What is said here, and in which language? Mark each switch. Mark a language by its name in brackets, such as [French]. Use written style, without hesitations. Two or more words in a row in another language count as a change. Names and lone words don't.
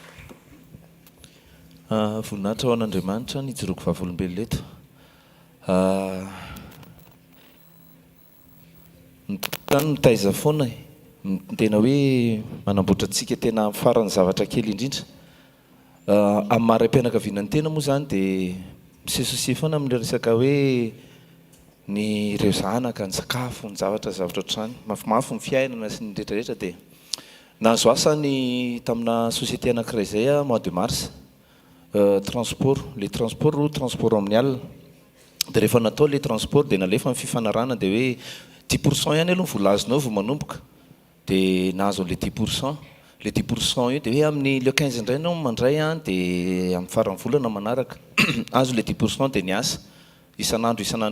[Malagasy] voninahitra ao an'Andriamanitra nijoroko vavolombelona eto nitaiza foana tena hoe manamboatra antsika tena farany zavatra kely indrindra amin'ny maram-pianakavianany tena moa zany dia misesosie foana amin'ilay resaka hoe ny ireo zanaka ny sakafo ny zavatra ohatrany mafimafy ny fiainana sy ny rehetrarehetra dia nahazo asany tamina société anankiray izay [French] mois de mars [Malagasy] transport le transport amin'ny alina dia rehefa natao le transport dia nalefa ny fifanarana dia hoe 10% ihany aloha vola azonao vao manomboka dia nahazo le 10% le 10% io dia hoe amin'ny le 15 indray anao mandray dia amin'ny farany volana manaraka azo le 10% dia niasa isan'andro